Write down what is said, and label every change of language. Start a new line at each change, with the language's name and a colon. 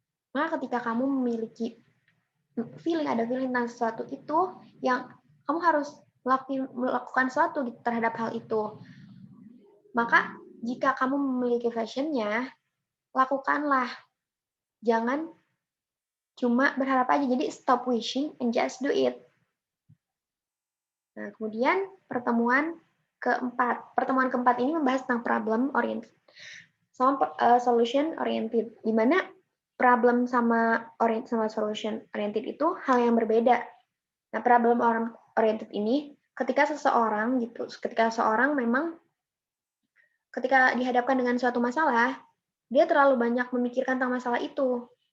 Indonesian: Maka ketika kamu memiliki ada feeling tentang sesuatu itu, yang kamu harus melakukan sesuatu terhadap hal itu. Maka jika kamu memiliki passion-nya, lakukanlah. Jangan cuma berharap aja. Jadi
English: stop wishing and just do it.
Indonesian: Nah, kemudian pertemuan keempat ini membahas tentang problem oriented. sama solution oriented, di mana problem sama solution oriented itu hal yang berbeda. Nah, problem oriented ini ketika seseorang memang ketika dihadapkan dengan suatu masalah, dia terlalu banyak memikirkan tentang masalah itu.